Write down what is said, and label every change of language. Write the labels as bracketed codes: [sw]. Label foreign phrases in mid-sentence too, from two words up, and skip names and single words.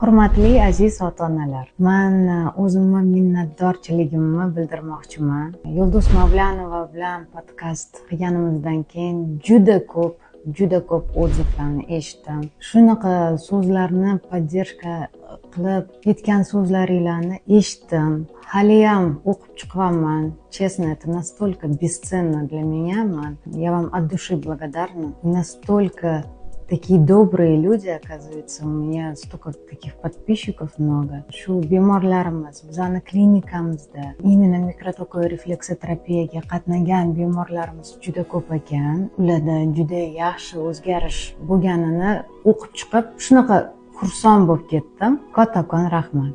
[uz] Hurmatli aziz ota-onalar, men o'zimni minnatdorchiligimni bildirmoqchiman. Yulduz Mavlanova bilan podkast qilganimizdan keyin juda ko'p odzivlarni eshitdim. Shunaqa so'zlarni поддержка qilib ketgan so'zlaringlarni eshitdim. Haliyam o'qib chiqyapman. [ru] Честно, это настолько бесценно для меня. Я вам от души благодарна. Настолько такие добрые люди, оказывается, у меня столько таких подписчиков много. [uz] Shu bemorlarimiz, bizani klinikamizda именно mikrotokli refleksoterapiyaga qatnagan bemorlarimiz juda ko'p ekan. Ularda juda yaxshi o'zgarish bo'lganini o'qib chiqib, shunaqa xursand bo'lib ketdim. Kattakon rahmat.